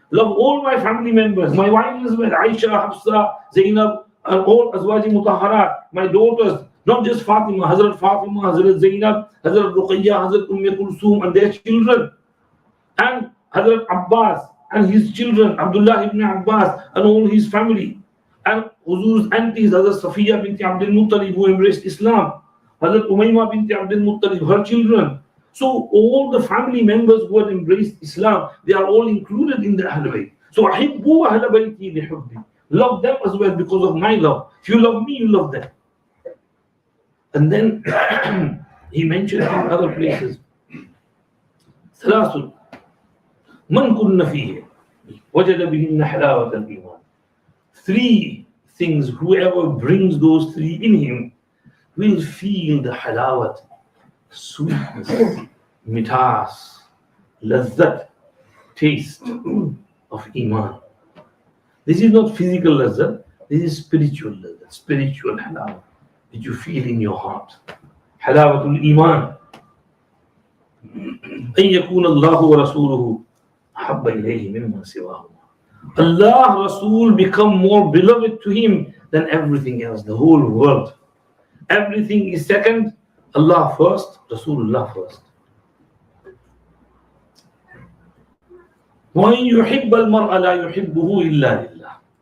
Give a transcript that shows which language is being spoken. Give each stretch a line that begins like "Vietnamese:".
English: Love all my family members, my wife as well, Aisha, Hafsa, Zainab, and all Azwaji Mutahharat, my daughters, not just Fatima, Hazrat Zainab, Hazrat Ruqayya, Hazrat Kulthum and their children, and Hazrat Abbas and his children, Abdullah ibn Abbas and all his family, and Huzur's aunties, Hazrat Safiya binti Abdul Muttalib who embraced Islam, Hazrat Umayma binti Abdul Muttalib, her children. So all the family members who had embraced Islam, they are all included in the Ahlul Bayt.
Arabic: So أحبوا أهل بيتي لحبي.
English: Love them as well because of my love. If you love me, you love them. And then he mentioned in other places,
Arabic: ثلاث من كن فيه وجد بهن حلاوة الإيمان.
English: 3 things, whoever brings those 3 in him will feel the halawat, sweetness, mitas, lazzat, taste of iman. This is not physical lazzat, this is spiritual lazzat, spiritual halawat that you feel in your heart. Halawatul iman.
Arabic: أن يكون الله ورسوله أحب إليه مما سواه.
English: Allah, Rasul become more beloved to him than everything else, the whole world. Everything is second, Allah first, Rasulullah first.
Arabic: وَإِن يُحِبَّ الْمَرْءَ لَا يُحِبُّهُ إِلَّا لِلَّهِ.